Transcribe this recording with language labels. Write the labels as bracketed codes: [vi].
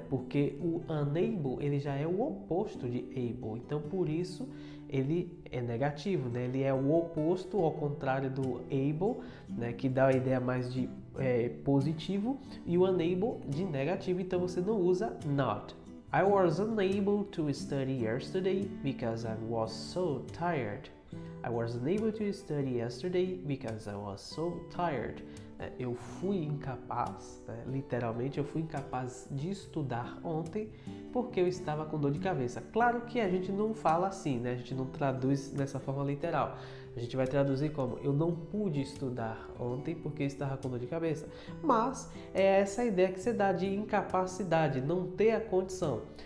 [pt] Porque o unable ele já é o oposto de able, então por isso ele é negativo, né? Ele é o oposto ao contrário do able, né? Que dá a ideia mais de positivo, e o unable de negativo, então você não usa not. [en] I was unable to study yesterday because I was so tired. I was unable to study yesterday because I was so tired. [pt] Eu fui incapaz, né? Literalmente eu fui incapaz de estudar ontem porque eu estava com dor de cabeça. Claro que a gente não fala assim, né? A gente não traduz dessa forma literal. A gente vai traduzir como eu não pude estudar ontem porque eu estava com dor de cabeça. Mas é essa ideia que você dá de incapacidade, não ter a condição.